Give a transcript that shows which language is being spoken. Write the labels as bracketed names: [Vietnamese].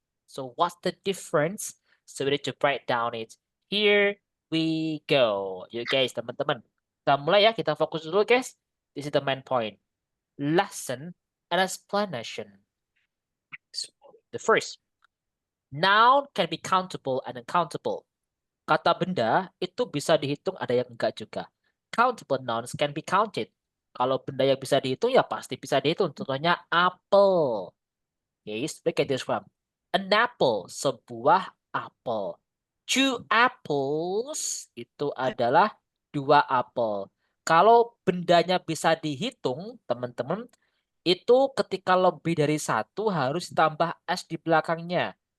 [English] So what's the difference? So we need to break down it. Here we go. You guys, teman-teman. [Indonesian] Kita mulai ya, kita fokus dulu guys. [English] This is the main point. Lesson and explanation. The first, noun can be countable and uncountable. [Indonesian] kata benda itu bisa dihitung, ada yang enggak juga. [English] Countable nouns can be counted. [Indonesian] Kalau benda yang bisa dihitung ya pasti bisa dihitung. [English] Contohnya apple. Yes, look at this one. An apple, [Indonesian] sebuah apel. 2 apples itu adalah 2 apel. Kalau bendanya bisa dihitung, teman-teman, itu ketika lebih dari 1 harus tambah S di belakangnya.